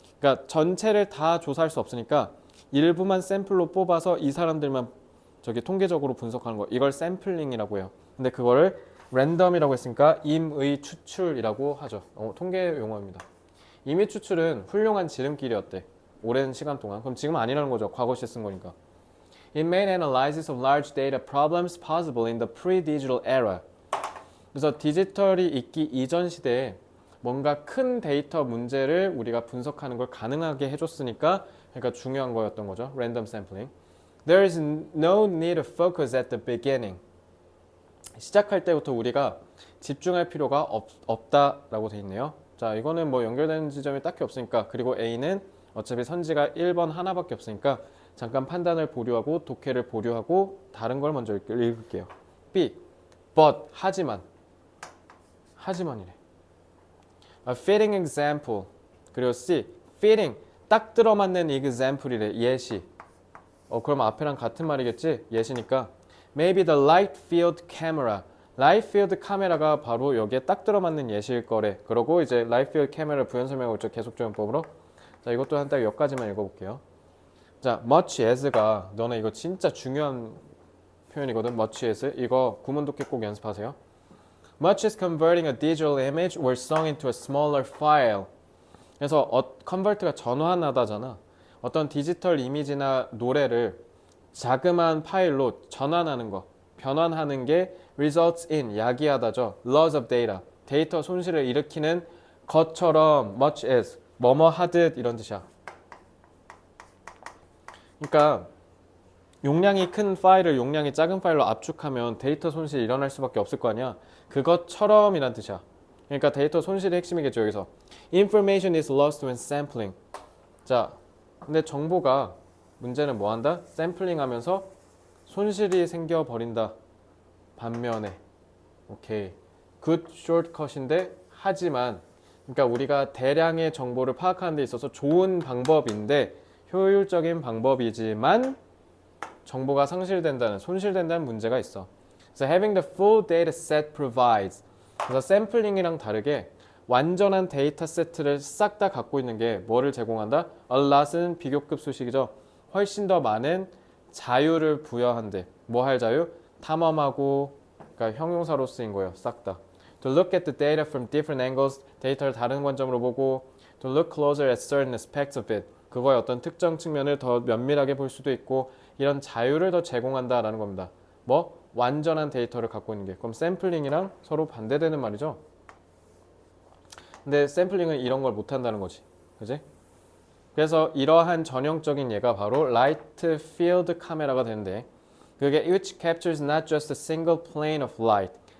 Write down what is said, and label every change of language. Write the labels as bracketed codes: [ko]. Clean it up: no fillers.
[ko] 그러니까 전체를 다 조사할 수 없으니까 일부만 샘플로 뽑아서 이 사람들만 저기 통계적으로 분석하는 거. 이걸 샘플링이라고 해요. 근데 그거를 랜덤이라고 했으니까 임의 추출이라고 하죠. 통계 용어입니다. 임의 추출은 훌륭한 지름길이었대. 오랜 시간 동안. 그럼 지금 아니라는 거죠. 과거 시에 쓴 거니까. [en] It made analysis of large data problems possible in the pre-digital era. [ko] 그래서 디지털이 있기 이전 시대에 뭔가 큰 데이터 문제를 우리가 분석하는 걸 가능하게 해줬으니까 그러니까 중요한 거였던 거죠. 랜덤 샘플링. [en] There is no need to focus at the beginning. [ko] 시작할 때부터 우리가 집중할 필요가 없다라고 돼 있네요. 자, 이거는 뭐 연결되는 지점이 딱히 없으니까 그리고 A는 어차피 선지가 1번 하나밖에 없으니까 잠깐 판단을 보류하고 독해를 보류하고 다른 걸 먼저 읽을게요. B. [en] But [ko] 하지만이래. [en] A fitting example. [ko] 그리고 [en] C. Fitting. [ko] 딱 들어맞는 example이래. 예시. 그럼 앞에랑 같은 말이겠지? 예시니까. [en] Maybe the light field camera. [ko] 라이트 필드 카메라가 바로 여기에 딱 들어맞는 예시일 거래. 그러고 이제 라이트 필드 카메라 부연 설명하고 있죠. 계속 조연법으로. 자, 이것도 한 딱 여기까지만 읽어볼게요. 자, much as가 너네 이거 진짜 중요한 표현이거든. much as. 이거 구문 독해 꼭 연습하세요. [en] Much as converting a digital image or song into a smaller file. [ko] 그래서 컨버트가 전환하다잖아. 어떤 디지털 이미지나 노래를 자그마한 파일로 전환하는 거, 변환하는 게 results in, 야기하다죠. loss of data, 데이터 손실을 일으키는 것처럼 much as, 뭐뭐 하듯 이런 뜻이야. 그러니까 용량이 큰 파일을 용량이 작은 파일로 압축하면 데이터 손실이 일어날 수밖에 없을 거 아니야. 그것처럼 이란 뜻이야. 그러니까 데이터 손실의 핵심이겠죠, 여기서. [en] Information is lost when sampling. [ko] 자, 근데 정보가 문제는 뭐 한다? 샘플링 하면서 손실이 생겨버린다. 반면에 오케이. good shortcut인데 하지만 그러니까 우리가 대량의 정보를 파악하는 데 있어서 좋은 방법인데 효율적인 방법이지만 정보가 상실된다는, 손실된다는 문제가 있어. 그래서 [en] having the full data set provides. [ko] 그래서 샘플링이랑 다르게 완전한 데이터 세트를 싹 다 갖고 있는 게 뭐를 제공한다? A lot은 비교급 수식이죠. 훨씬 더 많은 자유를 부여한대. 뭐 할 자유? 탐험하고, 그러니까 형용사로 쓰인 거예요. 싹 다. [en] To look at the data from different angles. [ko] 데이터를 다른 관점으로 보고 [en] To look closer at certain aspects of it. [ko] 그거의 어떤 특정 측면을 더 면밀하게 볼 수도 있고 이런 자유를 더 제공한다라는 겁니다. 뭐? 완전한 데이터를 갖고 있는 게. 그럼 샘플링이랑 서로 반대되는 말이죠. 근데 샘플링은 이런 걸 못한다는 거지. 그지? 그래서 이러한 전형적인 예가 바로 라이트 필드 카메라가 되는데 그게 [en] which captures not just a single plane of light.